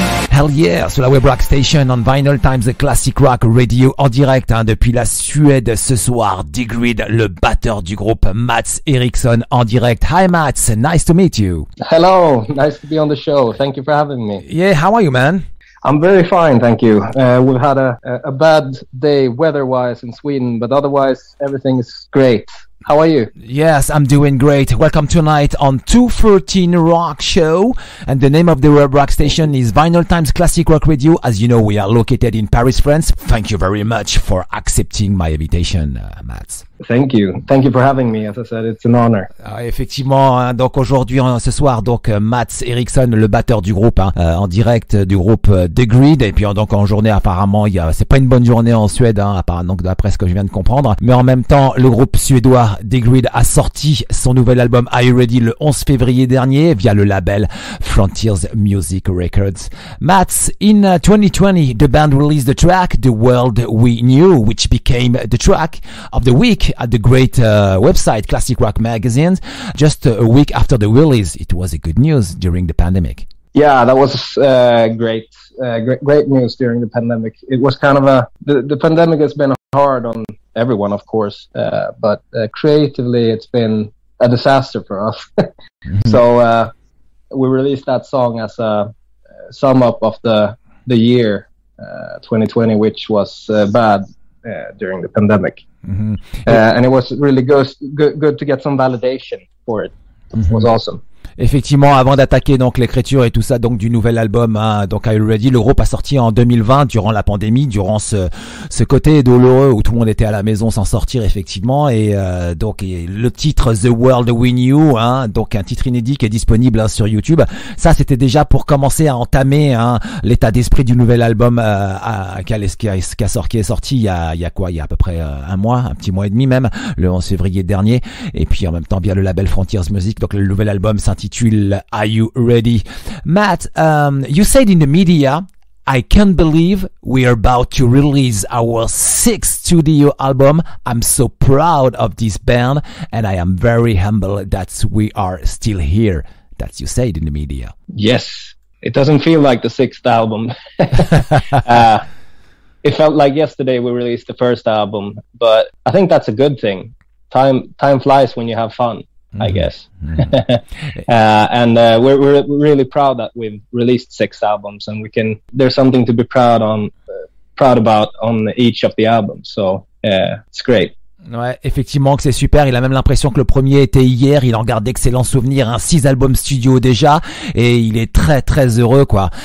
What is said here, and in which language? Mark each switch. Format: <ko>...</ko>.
<en>Hell yeah,</en> <fr>sur la web rock station on Vinylestimes Classic Rock Radio en direct depuis la Suède ce soir. Degreed, le batteur du groupe Mats Ericsson en direct.</fr> <en>Hi Mats, nice to meet you. Hello, nice to be on the show. Thank you for having me. Yeah, how are you, man? I'm very fine, thank you. We've had a bad day weather-wise in Sweden, but otherwise everything is great. How are you? Yes, I'm doing great. Welcome tonight on 213 Rock Show. And the name of the web rock station is Vinylestimes Classic Rock Radio. As you know, we are located in Paris, France. Thank you very much for accepting my invitation, Mats. Thank you. Thank you for having me. As I said, it's an honor.</en> <fr>Effectivement, donc aujourd'hui, ce soir, donc Mats Ericsson, le batteur du groupe, en direct du groupe Degreed. Et puis donc en journée, apparemment, c'est pas une bonne journée en Suède, donc d'après ce que je viens de comprendre. Mais en même temps, le groupe suédois Degreed a sorti son nouvel album Are You Ready le 11 février dernier via le label Frontiers Music Records. Mats, in 2020, the band released the track The World We Knew, which became the track of the week at the great website Classic Rock Magazine. Just a week after the release, it was a good news during the pandemic. Yeah, that was great news during the pandemic. It was kind of the pandemic has been hard on everyone, of course, but creatively it's been a disaster for us. Mm-hmm. So we released that song as a sum up of the year 2020, which was bad during the pandemic. And it was really good to get some validation for it. It was awesome. Effectivement, avant d'attaquer donc l'écriture et tout ça donc du nouvel album, hein, donc I Already, le groupe a sorti en 2020 durant la pandémie, durant ce côté douloureux où tout le monde était à la maison sans sortir effectivement, et donc le titre The World We Knew, hein, donc un titre inédit qui est disponible hein, sur YouTube. Ça c'était déjà pour commencer à entamer hein, l'état d'esprit du nouvel album qui est sorti il y a à peu près un mois, un petit mois et demi même, le 11 février dernier, et puis en même temps via le label Frontiers Music. Donc le nouvel album s'intitule Are You Ready?</fr> <en>Matt, you said in the media, I can't believe we are about to release our 6th studio album. I'm so proud of this band and I am very humble that we are still here. That's you said in the media. Yes, it doesn't feel like the 6th album. It felt like yesterday we released the first album, but I think that's a good thing. Time flies when you have fun. I guess. And we're really proud that we've released 6 albums, and there's something to be proud about on each of the albums. So it's great.</en> <fr>Ouais, effectivement que c'est super. Il a même l'impression que le premier était hier. Il en garde d'excellents souvenirs. 6 albums studio déjà, et il est très très heureux quoi.</fr>